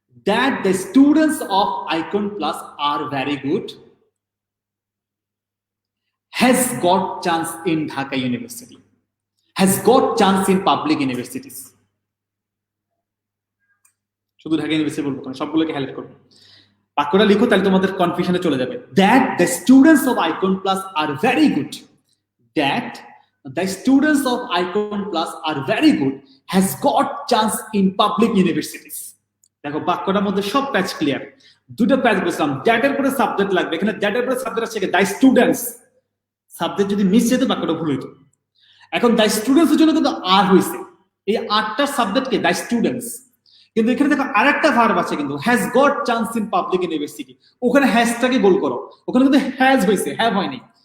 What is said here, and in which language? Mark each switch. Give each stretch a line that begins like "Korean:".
English: That the students of Icon Plus are very good has got chance in Dhaka University, has got chance in public universities.
Bangla: শুধু Dhaka university বলবো না, সবগুলোকে help করবো। বাক্যটা লিখো, তাহলে তোমাদের কনফিউশনে চলে যাবে।
English: That the students of Icon Plus are very good. That the students of Icon Plus are very good has got chance in public universities.
Bangla: দেখো বাক্যটার মধ্যে সব প্যাচ ক্লিয়ার। দুটো প্যাচ বললাম, দ্যাট এর পরে সাবজেক্ট লাগবে, এখানে দ্যাট এর পরে সাবজেক্ট আছে দ্য স্টুডেন্টস, সাবজেক্ট যদি মিস যেত বাক্যটা ভুল হইতো। এখন দ্য স্টুডেন্টস এর জন্য কিন্তু আর হয়েছে, এই আটটা সাবজেক্ট কে দ্য স্টুডেন্টস, কিন্তু এখানে দেখো আরেকটা ভার্ব আছে কিন্তু,
English: has got chance in public university,
Bangla: ওখানে হ্যাজটাকে গোল করো, ওখানে কিন্তু হ্যাজ হয়েছে, হ্যাভ হয়নি।